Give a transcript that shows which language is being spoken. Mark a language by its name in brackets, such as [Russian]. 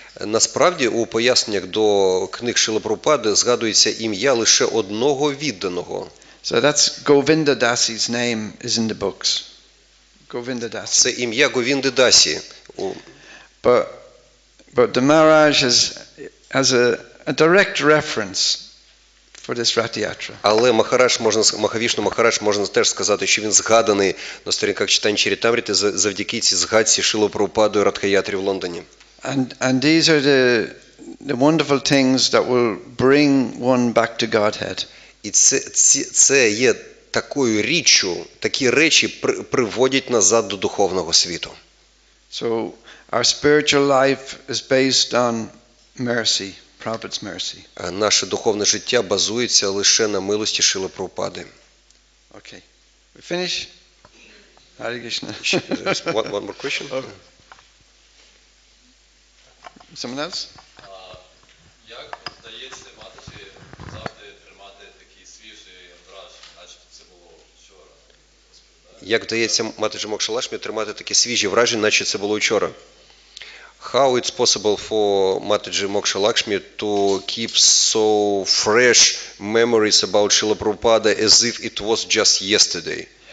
[Ukrainian] Насправді, у поясненнях до книг Шрили Прабхупади згадується ім'я лише одного відданого. [English] So that's Govinda Dasi's name is in the books. Govinda Dasi. [Ukrainian] Це ім'я Говінди Дасі. [English] But the Maharaj has a direct reference for this Rath Yatra. [Ukrainian] Але Махавішну Махарадж можна теж сказати, що він згаданий на сторінках Чайтані Чарітамріти завдяки цій згадці Шрилою Прабхупадою Радха-ятрі в Лондоні. [English] And these are the wonderful things that will bring one back to Godhead. [Ukrainian] І це є такою річчю, такі речі приводять назад до духовного світу. [English] So our spiritual life is based on mercy, Prabhupada's mercy. [Ukrainian] Наше духовне життя базується лише на милості Шрили Прабхупади. [English] Okay. We finish? Hare Krishna. One more question? Oh. Someone else? [Ukrainian] Як вдається матаджі завжди тримати такий свіжий драж, начебто це було вчора? Як вдається матаджі Мокша Лакшмі тримати такі свіжі враження, наче це було вчора? [English] How it's possible for Mataji Moksha Lakshmi to keep so fresh memories about Srila Prabhupada as if it was just yesterday?